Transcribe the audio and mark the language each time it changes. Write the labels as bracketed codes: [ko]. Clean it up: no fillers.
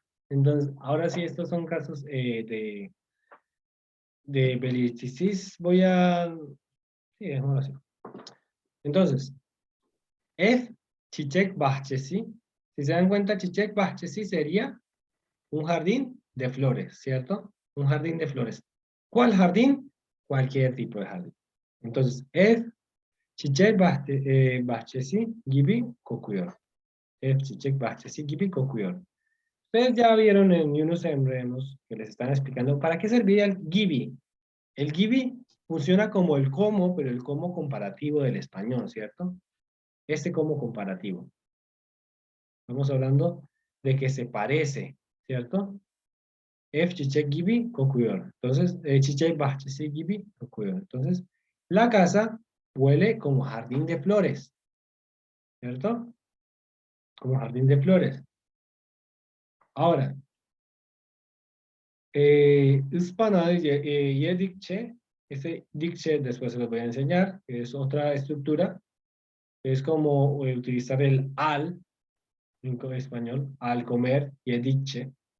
[es] Entonces, ahora sí, estos son casos de beliticis. Voy a... Sí, dejémoslo así. Entonces, [tr] Ev çiçek bahçesi. [es] Si se dan cuenta, [tr] çiçek bahçesi [es] sería un jardín de flores, ¿cierto? Un jardín de flores. ¿Cuál jardín? Cualquier tipo de jardín. Entonces, [tr] ev çiçek bahçesi gibi kokuyor. Ev çiçek bahçesi gibi kokuyor. [es] Ustedes ya vieron en Yunus Emre'nos que les están explicando para qué serviría el gibi. El gibi funciona como el como, pero el como comparativo del español, ¿cierto? Este como comparativo. Estamos hablando de que se parece, ¿cierto? [tr] Ev çiçek gibi kokuyor. [es] Entonces, [tr] çiçek bahçesi gibi kokuyor. [es] Entonces, la casa huele como jardín de flores, ¿cierto? Como jardín de flores. Ahora, [tr] ıspanağı yedikçe, [es] ese dikçe después se los voy a enseñar, que es otra estructura, es como utilizar el al, en español, al comer, yedikçe.